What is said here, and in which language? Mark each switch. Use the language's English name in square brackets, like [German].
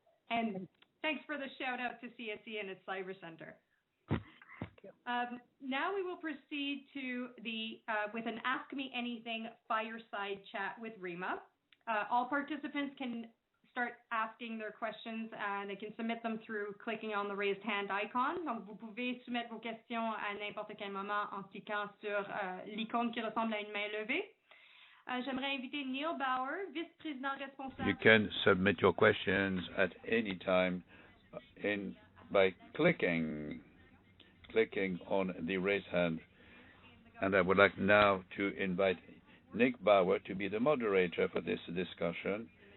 [English] And thanks for the shout out to CSE and its Cyber Center. Now we will proceed to with an Ask Me Anything fireside chat with Rima. All participants can start asking their questions, and they can submit them through clicking on the raised hand icon. [French] Donc, vous pouvez soumettre vos questions à n'importe quel moment en cliquant sur l'icône qui ressemble à une main levée. J'aimerais inviter Neil Bauer, vice-président responsable. [English] You can submit your questions at any time by clicking on the raise hand. And I would like now to invite Nick Bauer to be the moderator for this discussion.